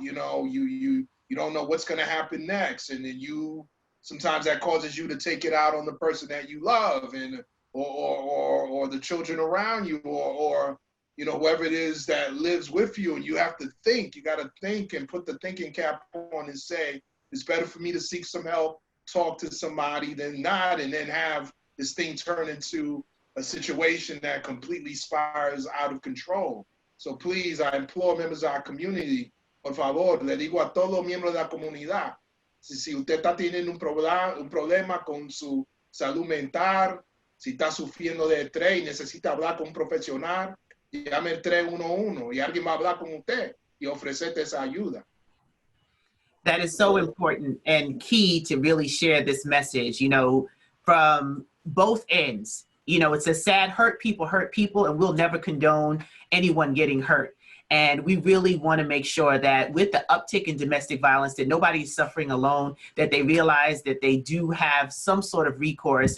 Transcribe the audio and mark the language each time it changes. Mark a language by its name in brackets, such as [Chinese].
[English] You don't know what's going to happen next, and then sometimes that causes you to take it out on the person that you love, and or the children around you, or whoever it is that lives with you. And you have to think. You got to think and put the thinking cap on and say, it's better for me to seek some help, talk to somebody, than not, and then have this thing turn into a situation that completely spirals out of control. So please, I implore members of our community, [Spanish] por favor, le digo a todos los miembros de la comunidad, si usted está teniendo un problema con su salud mental, si está sufriendo de estrés y necesita hablar con un profesional, llame el 311 y alguien va a hablar con usted y ofrecerte esa ayuda. [English] That is so important and key to really share this message, from both ends. It's a sad hurt people, and we'll never condone anyone getting hurt. And we really want to make sure that with the uptick in domestic violence, that nobody's suffering alone, that they realize that they do have some sort of recourse.